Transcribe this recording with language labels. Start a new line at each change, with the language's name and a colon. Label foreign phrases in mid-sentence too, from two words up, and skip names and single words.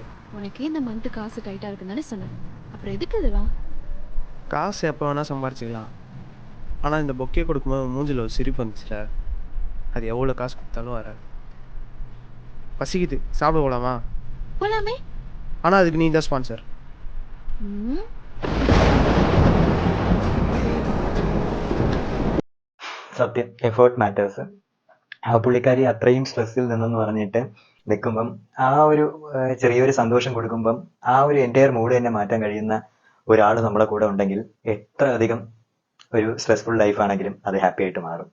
Tamil: உனக்கே இந்த மந்த்து காசு டைட்டா இருக்குன்னு சொன்னேன், அப்புறம் எதுக்கு இதெல்லாம்? காசு எப்போ வேணால் சம்பாரிச்சிக்கலாம். ஆனால் இந்த பொக்கே கொடுக்கும்போது மூஞ்சில் ஒரு சிரிப்பு வந்துச்சுல, அது எவ்வளோ காசு கொடுத்தாலும் வராது. பசிக்குது, சாப்பிட போகலாமா? போலாமே. ஆனால் அதுக்கு நீ தான் ஸ்பான்சர். ம்.
Malayalam: സത്യം
English: effort matters.
Malayalam: ആ പുള്ളിക്കാരി അത്രയും സ്ട്രെസ്സിൽ നിന്നെന്ന് പറഞ്ഞിട്ട് നിൽക്കുമ്പം ആ ഒരു ചെറിയൊരു സന്തോഷം കൊടുക്കുമ്പം ആ ഒരു
English: entire mood
Malayalam: തന്നെ മാറ്റാൻ കഴിയുന്ന ഒരാൾ നമ്മുടെ കൂടെ ഉണ്ടെങ്കിൽ എത്ര അധികം ഒരു സ്ട്രെസ്ഫുൾ ലൈഫാണെങ്കിലും അത് ഹാപ്പി ആയിട്ട് മാറും.